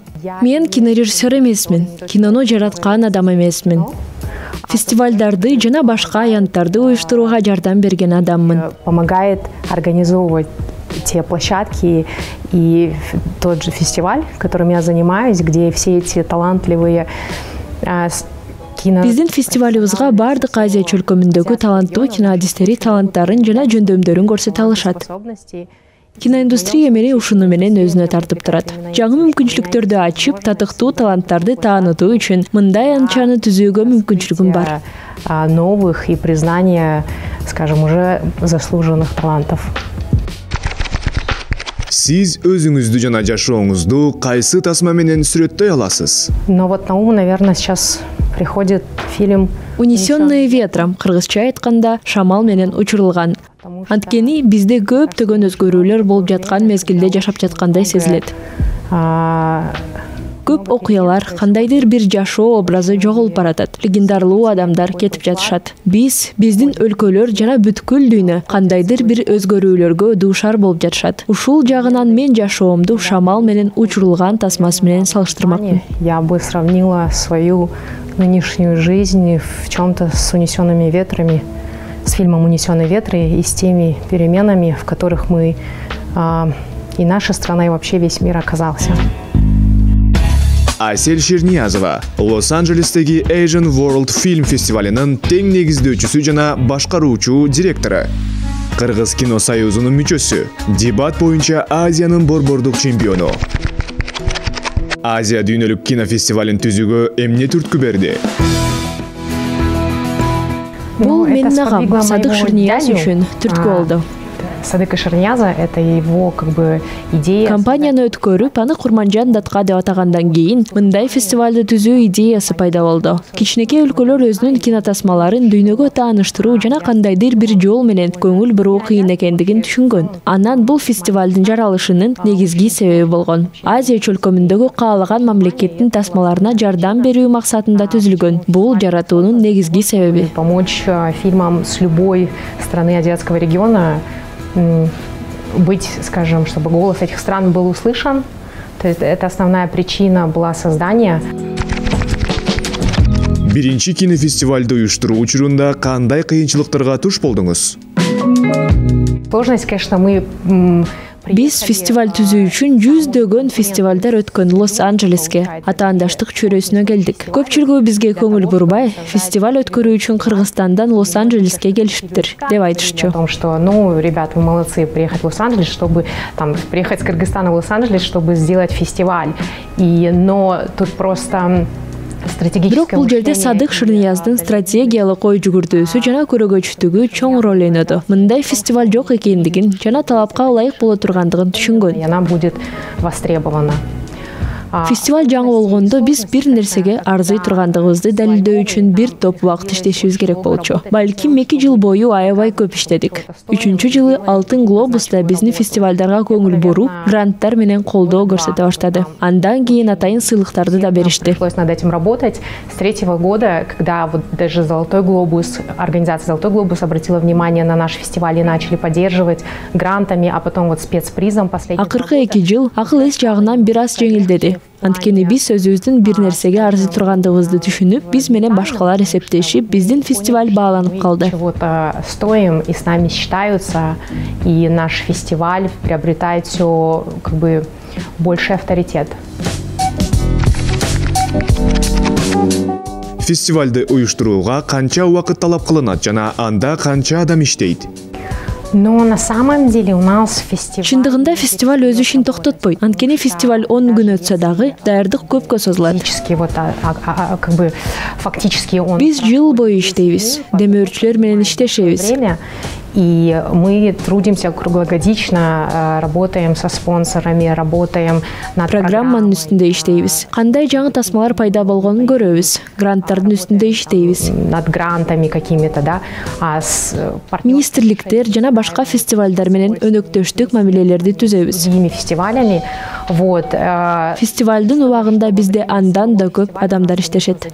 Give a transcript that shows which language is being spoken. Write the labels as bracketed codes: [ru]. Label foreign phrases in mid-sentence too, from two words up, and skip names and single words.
[ky] Мен кинорежиссер эмесмин, кинону жараткан адам эмесмин. Фестивалдарды жана башка аянттарды уюштурууга жардам берген адаммын. [ru] Помогает организовывать те площадки и тот же фестиваль, которым я занимаюсь, где все эти талантливые [ky] Биздин фестивалыбызга бардык Азия чөлкөмүндөгү таланттуу киноадистери таланттарын жана жөндөмдөрүн көрсөтө алышат. Киноиндустрия мени ушуну менен өзүнө тартып турат. Жаңы мүмкүнчүлүктөрдү ачып, татыктуу таланттарды таанытуу үчүн мындай анчаны түзүүгө мүмкүнчүлүгүм бар. [ru] Новых и признания, скажем, уже заслуженных талантов. [ky] Сиз өзүңүздү жана жашооңузду кайсы тасма менен сүрөттөй аласыз? [ru] Но вот на ум, наверное, сейчас приходит фильм «Унесенные ветром», [ky] кыргызча айтканда «Шамал менен учурулган». Анткени бизде көптөгөн өзгөрүүлөр болуп жаткан мезгилде жашап жаткандай сезилет. Көп окуялар, кандайдыр бир жашоо образы жоголуп баратат. Легендарлуу адамдар кетип жатышат. Биздин өлкөлөр жана бүткүл дүйнө кандайдыр бир өзгөрүүлөргө дуушар болуп жатышат. Ушул жагынан мен жашоомду «Шамал менен учурулган» тасмасы менен салыштырмакмын. [ru] Я бы сравнила свою нынешнюю жизнь в чем-то с «Унесенными ветрами», с фильмом «Унесенные ветры» и с теми переменами, в которых мы и наша страна, и вообще весь мир оказался. [ky] Асель Ширниязова Лос-Анджелестеги Asian World фильм фестивалынын тең негиздөөчүсү жана башкаруучу директору. Кыргыз кино союзунун мүчөсү, дебат боюнча Азиянын борбордук чемпиону. Азия дүйнөлүк кинофестивалын түзүүгө эмне түрткү берди? Бул менин агам Садык Ширнияз үчүн түрткү болду. [ru] Садык Ширнияза — это его как бы идея. [ky] Компанияны өткөрүп, аны Курманжан датка деп атагандан кийин мындай фестивалды түзүү идеясы пайда болду. Кичинекей өлкөлөр өзүнүн кинотасмаларын дүйнөгө тааныштыруу жана кандайдыр бир жол менен көңүл буруу кыйын экендигин түшүнгөн. Анан бул фестивалдын жаралышынын негизги себеби болгон. Азия чөлкөмүндөгү каалаган мамлекеттин тасмаларына жардам берүү максатында түзүлгөн. Бул жаратуунун негизги себеби. [ru] Помочь фильмам с любой страны азиатского региона быть, скажем, чтобы голос этих стран был услышан. То есть это основная причина была создания. [ky] Биринчи кинофестивалды уюштуруу учурунда кандай кыйынчылыктарга туш болдуңуз? [ru] Сложность, конечно, мы [ky] Биз фестиваль түзүү үчүн жүздөгөн фестивалдар өткөн Лос-Анджелеске атаандаштык чөйрөсүнө келдик. Көпчүлүгү бизге көңүл бурбай, фестиваль өткөрүү үчүн Кыргызстандан Лос-Анджелеске келишиптир деп айтышчу. [ru] О том, что, ну, ребят, вы молодцы, приехать в Лос-Анджелес, чтобы там приехать с Кыргызстана в Лос-Анджелес, чтобы сделать фестиваль. Но тут просто [ky] Бирок бул жерде Садык Ширнияздын стратегиялык ой жүгүртүүсү жана көрөгөчтүгү чоң роль ойноду. Мындай фестиваль жок экендигин жана талапка ылайык боло тургандыгын түшүнгөн. [ru] Она будет востребована. [ky] Фестиваль жаңы болгондо биз бир нерсеге арзый тургандыгыбызды далилдөө үчүн бир топ убакыт иштешибиз керек болчу. Балким 2 жыл бою аябай көп иштедик. 3-чү жылы Алтын глобуста биздин фестивалдарга көңүл буруп, гранттар менен колдоо көрсөтө баштады. Андан кийин атайын сыйлыктарды да беришти. [ru] Пришлось над этим работать с 3-го года, когда вот даже Золотой глобус, организация Золотой глобус обратила внимание на наш фестиваль и начали поддерживать грантами, а потом вот спецпризом последний. [ky] Акыркы 2 жыл акыл эс жагынан бир аз жеңилдеди. Анткени биз өзүбүздүн бир нерсеге арзый тургандыгыбызды түшүнүп, биз менен башкалар эсептешип, биздин фестиваль бааланып калды. [ru] Стоим и с нами считаются, и наш фестиваль приобретает все больший авторитет. [ky] Фестивальды уюштурууга канча убакыт талап кылынат жана анда канча адам иштейт? [ru] Но на самом деле у нас фестиваль... [ky] Чындыгында фестиваль өз ишин токтотпойт. Анткени фестиваль 10 күн өтсө дагы, даярдык көпкө созулат. [ru] Фактически он... [ky] Биз жыл бою иштейбиз, демөөрчүлөр менен иштешебиз. [ru] И мы трудимся круглогодично, работаем со спонсорами, работаем над [ky] программанын үстүндө иштейбиз. Кандай жаңы тасмалар пайда болгонун көрөбүз. Гранттардын үстүндө иштейбиз. [ru] Над грантами какими-то, да. [ky] Министрликтер жана башка фестивалдар менен өнөктөштүк мамилелерди түзөбүз. [ru] Другими фестивалями. Вот. [ky] Фестивалдын убагында бизде андан да көп адамдар иштешет.